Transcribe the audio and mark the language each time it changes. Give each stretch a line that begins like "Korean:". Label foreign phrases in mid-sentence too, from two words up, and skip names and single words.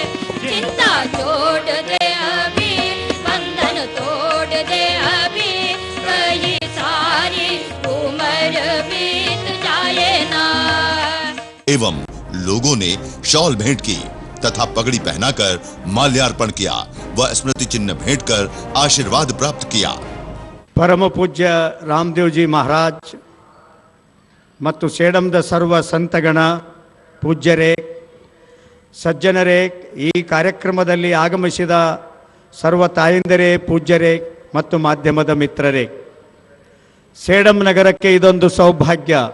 Hindi: चिंता छोड़ दे अभी, बंधन तोड़ दे अभी, कहीं सारी उम्र बीत जाए ना। एवं लोगों ने शॉल भेंट की तथा पगड़ी पहनाकर माल्यार्पण किया व स्मृति चिन्ह भेंट कर आशीर्वाद प्राप्त किया।
Kannada: ಪರಮ ಪೂಜ್ಯ ರಾಮದೇವ್ಜಿ ಮಹಾರಾಜ್ ಮತ್ತು ಸೇಡಂದ ಸರ್ವ ಸಂತಗಣ ಪೂಜ್ಯರೇ, ಸಜ್ಜನರೇ, ಈ ಕಾರ್ಯಕ್ರಮದಲ್ಲಿ ಆಗಮಿಸಿದ ಸರ್ವ ತಾಯಂದಿರೇ, ಪೂಜ್ಯರೇ ಮತ್ತು ಮಾಧ್ಯಮದ ಮಿತ್ರರೇ, ಸೇಡಂ ನಗರಕ್ಕೆ ಇದೊಂದು ಸೌಭಾಗ್ಯ.